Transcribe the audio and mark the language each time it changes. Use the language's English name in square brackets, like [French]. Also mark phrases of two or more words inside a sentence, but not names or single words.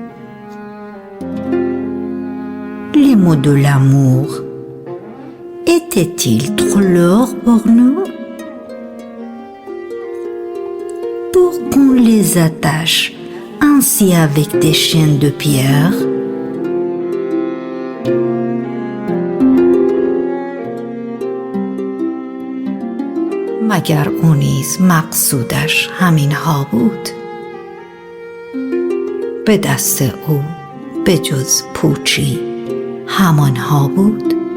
[French] Les mots de l'amour étaient-ils trop lourds pour nous? pour qu'on les attache ainsi avec des chaînes de pierre. [Persian] مگر او نیز مقصودش همین ها بود؟ به دست او به جز پوچی همان ها بود؟